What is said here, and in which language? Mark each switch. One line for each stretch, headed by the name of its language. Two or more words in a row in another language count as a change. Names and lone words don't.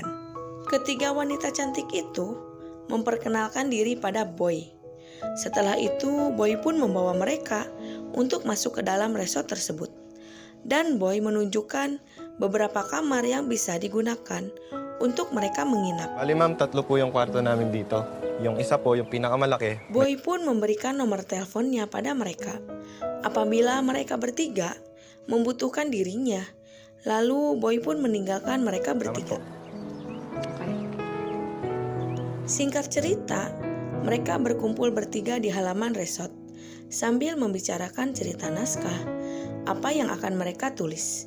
Indonesian: Ketiga wanita cantik itu memperkenalkan diri pada Boy. Setelah itu Boy pun membawa mereka untuk masuk ke dalam resort tersebut. Dan Boy menunjukkan beberapa kamar yang bisa digunakan untuk mereka menginap.
Filipino: Bali ma'am, 3 po yung kwarto namin dito. Yung isa po, yung pinakamalaki.
Indonesian: Boy pun memberikan nomor teleponnya pada mereka. Apabila mereka bertiga membutuhkan dirinya, lalu Boy pun meninggalkan mereka bertiga. Singkat cerita, mereka berkumpul bertiga di halaman resort sambil membicarakan cerita naskah, apa yang akan mereka tulis.